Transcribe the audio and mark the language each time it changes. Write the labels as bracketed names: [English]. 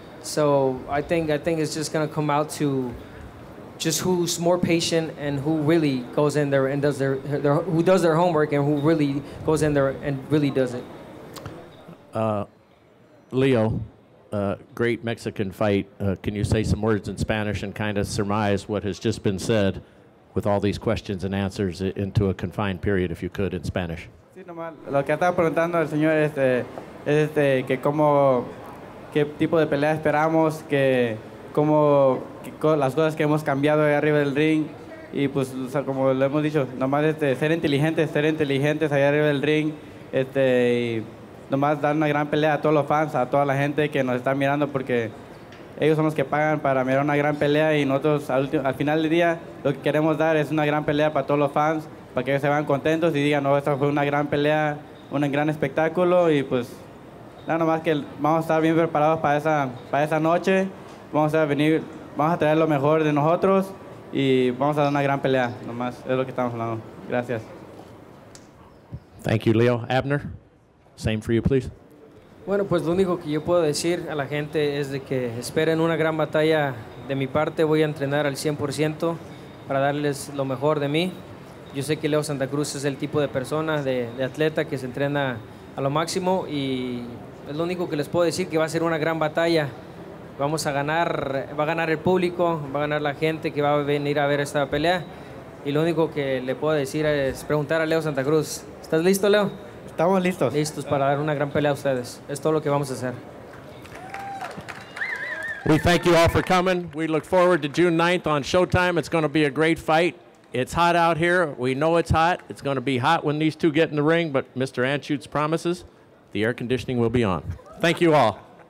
[English] So I think it's just gonna come out to just who's more patient and who really goes in there and does who does their homework and who really goes in there and really does it. Leo, great Mexican fight. Can you say some words in Spanish and kind of surmise what has just been said with all these questions and answers into a confined period, if you could, in Spanish? [Spanish] Sí, nomás, lo que estaba preguntando el señor es que qué tipo de pelea esperamos, las cosas que hemos cambiado de arriba del ring, y pues, o sea, como lo hemos dicho, nomás ser inteligentes allá arriba del ring, y nomás dar una gran pelea a todos los fans, a toda la gente que nos está mirando, porque ellos son los que pagan para mirar una gran pelea, y nosotros al final del día lo que queremos dar es una gran pelea para todos los fans, para que ellos se vean contentos y digan, no, esta fue una gran pelea, un gran espectáculo, y pues nada más que vamos a estar bien preparados para esa noche, vamos a traer lo mejor de nosotros y vamos a dar una gran pelea, nomás es lo que estamos hablando. Gracias. Thank you, Leo. Abner, same for you, please. Bueno, pues lo único que yo puedo decir a la gente es de que esperen una gran batalla de mi parte. Voy a entrenar al 100% para darles lo mejor de mí. Yo sé que Leo Santa Cruz es el tipo de persona, de atleta que se entrena a lo máximo, y es lo único que les puedo decir, que va a ser una gran batalla. Vamos a ganar, va a ganar el público, va a ganar la gente que va a venir a ver esta pelea, y lo único que le puedo decir es preguntar a Leo Santa Cruz. ¿Estás listo, Leo? Estamos listos. Listos para dar una gran pelea a ustedes. Es todo lo que vamos a hacer. [English] We thank you all for coming. We look forward to June 9th on Showtime. It's going to be a great fight. It's hot out here. We know it's hot. It's going to be hot when these two get in the ring, but Mr. Anschutz promises the air conditioning will be on. Thank you all.